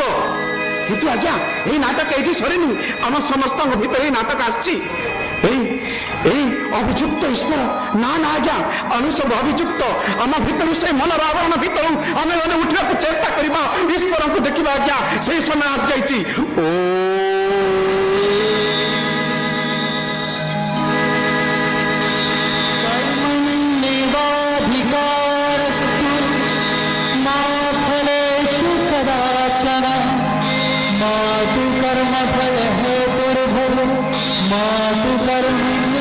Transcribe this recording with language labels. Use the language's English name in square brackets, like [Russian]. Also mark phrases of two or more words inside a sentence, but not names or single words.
[Odia] କିନ୍ତୁ ଆଜ୍ଞା ଏଇ ନାଟକ ଏଇଠି ସରିନି, ଆମ ସମସ୍ତଙ୍କ ଭିତରେ ଏଇ ନାଟକ ଆସିଛି। ଏଇ ଅଭିଯୁକ୍ତ ଈଶ୍ୱର, ନା ନା ଆଜ୍ଞା ଆମେ ସବୁ ଅଭିଯୁକ୍ତ। ଆମ ଭିତରୁ ସେ ମନର ଆବରଣ ଭିତରୁ ଆମେ ମାନେ ଉଠିବାକୁ ଚେଷ୍ଟା କରିବା, ଈଶ୍ୱରଙ୍କୁ ଦେଖିବା। ଆଜ୍ଞା ସେଇ ସମୟ ଆସିଯାଇଛି। [Sanskrit] कर्मण्येवाधिकारस्तु मा फलेषु कदाचन मा तु कर्मफलहेतुर्भवो मा तु कर्म